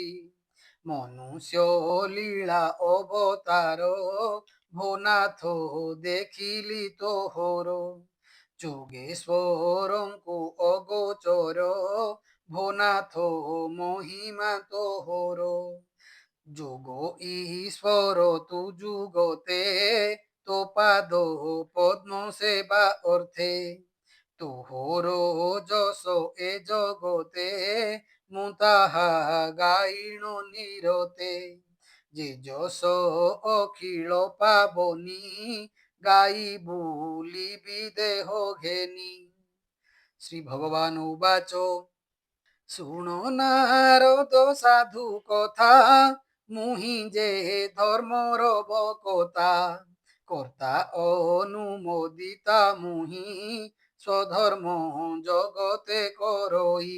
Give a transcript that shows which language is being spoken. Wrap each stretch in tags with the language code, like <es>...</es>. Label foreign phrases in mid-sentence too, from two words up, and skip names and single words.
<or>ମନୁଷ୍ୟ ଲୀଳା ଅବତାର, ଭୋନାଥ ଦେଖିଲି ତୋହର। ଯୋଗେଶ୍ୱରଙ୍କୁ ଅଗୋଚର, ଭୋନାଥ ମହିମା ତୋହର। ଯୋଗ ଈଶ୍ୱର ତୁ ଯୁଗତେ, ତୋ ପାଦ ପଦ୍ମ ସେବା ଅର୍ଥେ। ତୋହର ଯଶ ଏ ଜଗତେ, ମୁ ତାହା ଗାଇଣ ନିରତେ। ଯେ ଯଶ ଅଖିଳ ପାବନି, ଗାଇ ବୁଲିବି ଦେହ ଘେନି।</or> <sa>श्री भगवान उवाच।</sa> <or>ଶୁଣ ନାରଦ ସାଧୁ କଥା, ମୁହିଁ ଯେ ଧର୍ମର ବକତା। କର୍ତ୍ତା ଅନୁମୋଦିତା ମୁହିଁ, ସ୍ୱଧର୍ମ ଜଗତେ କରଇ।</or>